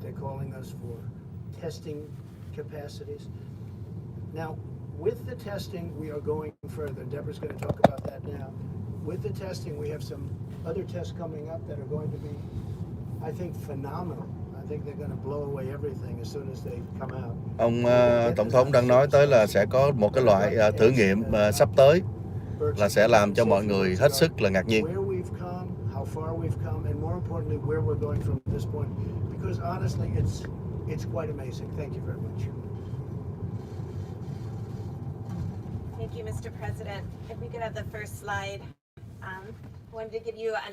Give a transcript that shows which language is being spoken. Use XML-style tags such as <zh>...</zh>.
<en>They're calling us for testing capacities. Now, with the testing, we are going further. Deborah's going to talk about that now. With the testing, we have some other tests coming up that are going to be, I think, phenomenal. I think they're going to blow away everything as soon as they come out.</en> <vi>Ông Tổng thống đang nói tới là sẽ có một cái loại thử nghiệm sắp tới là sẽ làm cho mọi người hết sức là ngạc nhiên.</vi> <en>How far we've come, and more importantly, where we're going from this point. Because honestly, it's quite amazing. Thank you very much. Thank you, Mr. President. If we could have the first slide. Wanted to give you an</en>